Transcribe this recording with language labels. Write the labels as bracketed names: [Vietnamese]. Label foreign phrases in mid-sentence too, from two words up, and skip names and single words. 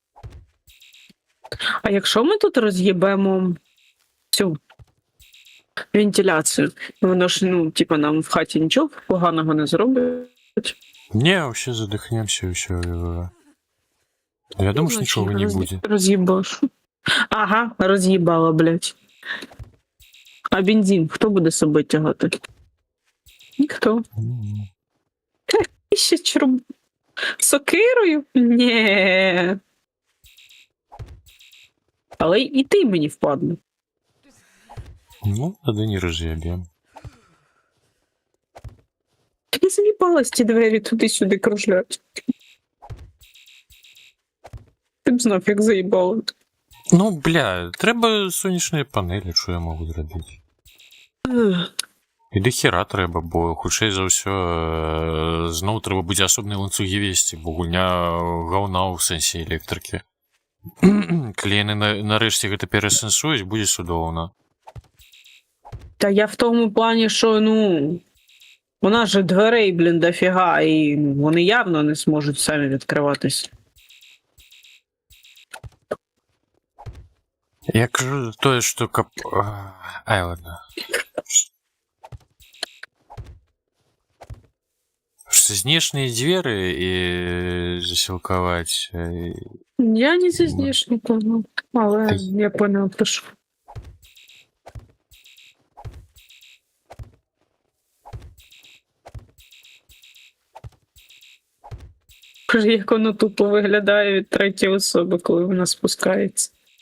[Ukrainian] А якщо ми тут роз'їбемо цю вентиляцію, воно ж, ну, типа, нам в хаті нічого поганого не зробить. [Russian] Не, вообще задохнемся и все. Я думаю, что ничего не будет. [Ukrainian] Роз'їбаш. Ага, роз'їбала, блядь. А бензин хто буде з собою тягати? Ніхто. 1000 рублів. Сокирою? Ні. Але і ти мені впадне. [Russian] Ну, тогда не разъебем. [Ukrainian] Я заїбалась ті двері туди-сюди кружлять. Ти б знав, як заїбало. Ну, бля, треба сонячні панелі, що я можу зробити. І до хіра треба, [Belarusian] бо хутчэй за ўсё зноў трэба будзе асобныя ланцугі весці, бо гульня гаўна ў сэнсе электрыкі. Калі яны нарэшце гэта перасэнсуюць, будзе судоўна. [Ukrainian] Та я в тому плані, що, ну, у нас же дверей, блін, дофіга, і вони явно не зможуть самі відкриватись. [Belarusian] Я кажу тое, што каб... [Russian] Ай, ладно. [Belarusian] Што знешнія дзверы і засілкаваць... [Ukrainian] Я не зі знешніком, але я поняла, про що. Як воно тупо виглядає від третьої особи, коли вона спускається.